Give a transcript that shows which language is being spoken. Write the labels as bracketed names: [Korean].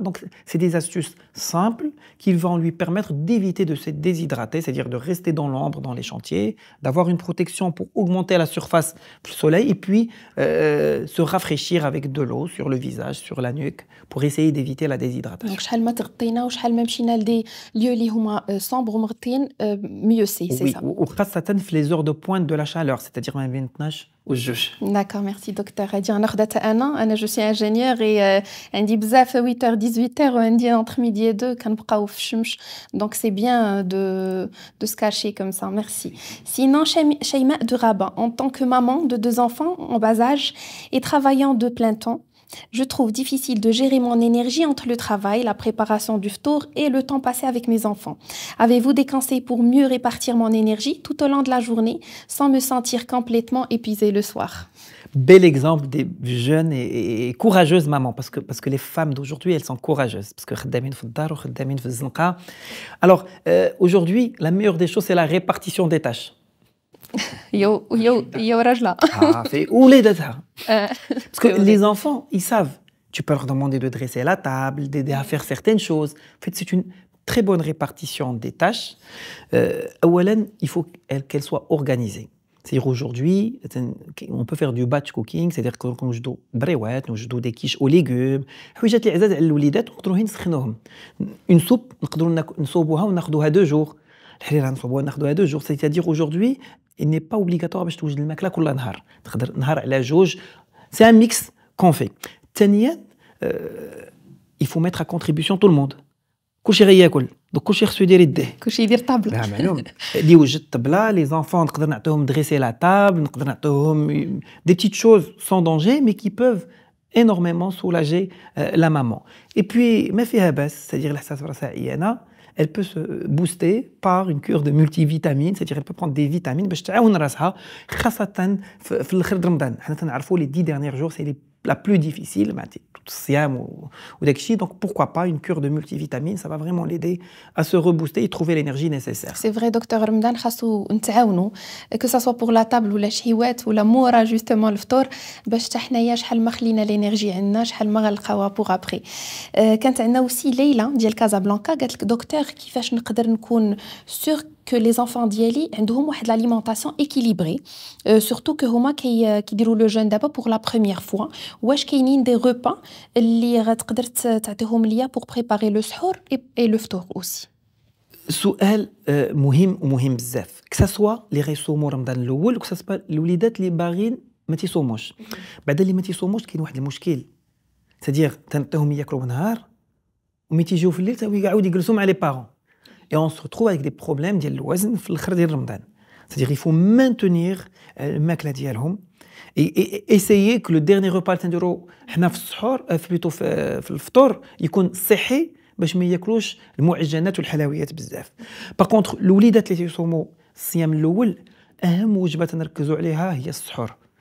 [French] Donc c'est des astuces simples qui vont lui permettre d'éviter de se déshydrater, c'est-à-dire de rester dans l'ombre dans les chantiers, d'avoir une protection pour augmenter la surface du soleil et puis se rafraîchir avec de l'eau sur le visage, sur la nuque pour essayer d'éviter la déshydratation. [Arabic] Donc شحال ما تغطينا وشحال ما مشينا لدي lieux اللي هما sombres ومغطيين [French] mieux c'est ça. [Arabic] وخاصة في [French] les heures de pointe de la chaleur, c'est-à-dire [Arabic] ما بين 12 والجوج. [French] D'accord, merci docteur. [Arabic] هادي غناخدها انا جو سي انجينيور اي عندي بزاف 8h 18h وعندي [French] entre midi et 2 [Arabic] كنبقاو في الشمس. [French] Donc c'est bien de se cacher comme ça. Merci. Sinon Shaima de Rabat, en tant que maman de 2 enfants en bas âge et travaillant de plein temps, je trouve difficile de gérer mon énergie entre le travail, la préparation du ftour et le temps passé avec mes enfants. Avez-vous des conseils pour mieux répartir mon énergie tout au long de la journée sans me sentir complètement épuisée le soir? Bel exemple des jeunes et courageuses mamans, parce que les femmes d'aujourd'hui, elles sont courageuses, parce que [Arabic] خدامين في الدار وخدامين في الزنقة. [French] Alors, aujourd'hui, la meilleure des choses, c'est la répartition des tâches. [Arabic] يو رجلة. في ولادتها. [French] Parce que les enfants, ils savent. Tu peux leur demander de dresser la table, d'aider à faire certaines choses. En fait, c'est une très bonne répartition des tâches. أولاً, il faut qu'elles soient organisées. C'est-à-dire aujourd'hui, on peut faire du batch cooking, c'est-à-dire qu'on [Arabic] نوجدوا بريوات, نوجدوا [French] des quiches aux légumes. [Arabic] حويجات اللي عزاز على الوليدات نقدروا نسخنوهم. [French] Une soupe, [Arabic] نقدروا نصوبوها وناخذوها [French] 2 jours. [Arabic] الحريرة نصوبوها ناخذوها [French] 2 jours. C'est-à-dire aujourd'hui, il n'est pas obligatoire [Arabic] باش توجد الماكله كل نهار. تقدر نهار على جوج. [French] C'est un mix qu'on fait. ثانيا, il faut mettre à contribution tout le monde. [Arabic] كلشي غياكل. Donc كلشي خصو يدير يديه. كلشي يدير طابلة. لا معلوم. اللي يوجد طبلة, [French] les enfants [Arabic] نقدر نعطيهم [French] dresser la table, نقدر نعطيهم des petites choses sans danger mais qui peuvent énormément soulager la maman. Et puis [Arabic] ما فيها باس, [French] c'est-à-dire [Arabic] الإحساس براسها عيانة, [French] elle peut se booster par une cure de multivitamines, c'est-à-dire elle peut prendre des vitamines [Arabic] باش تعاون راسها خاصة في الآخر رمضان. حنا تنعرفوا [French] les 10 derniers jours c'est la plus difficile, [Arabic] الصيام وداك الشيء. [French] Donc pourquoi pas une cure de multivitamines, ça va vraiment l'aider à se rebooster et trouver l'énergie nécessaire. C'est vrai docteur [Arabic] رمضان خاصو نتعاونوا [French] que ça soit pour la table [Arabic] ولا شهيوات ولا مورا justement الفطور باش حتى حنايا شحال ما خلينا الانرجي عندنا شحال ما غنلقاوها [French] pour après. [Arabic] كانت عندنا aussi ليلى ديال كازابلانكا قالت لك دكتور كيفاش نقدر نكون sûr que les enfants ديالي عندهم واحد [French] l'alimentation équilibrée [Arabic] surtout que هما كيديروا [French] le jeûne [Arabic] دابا [French] pour la première fois. [Arabic] واش كاينين des repas اللي غتقدر تعطيهم ليا [French] pour préparer le [Arabic] سحور et le فطور aussi. سؤال مهم ومهم بزاف. كسوا اللي غيصوموا رمضان الاول وكسوا الوليدات اللي باغيين ما تيصوموش. بعد اللي ما تيصوموش كاين واحد المشكل, c'est-à-dire تنعطيهم ياكلوا بالنهار وملي تيجيو في الليل يعاود يجلسوا مع لي بارون. [French] Et on se retrouve avec des problèmes [Arabic] ديال الوزن في الاخر ديال رمضان. [French] C'est-à-dire il faut maintenir [Arabic] الماكله ديالهم [French] et essayer que le dernier repas [Arabic] اللي تنديروا حنا في السحور plutôt في الفطور يكون صحي باش ما ياكلوش المعجنات والحلويات بزاف. باغ كونطخ الوليدات اللي تيصوموا الصيام الاول اهم وجبه تنركزوا عليها هي السحور.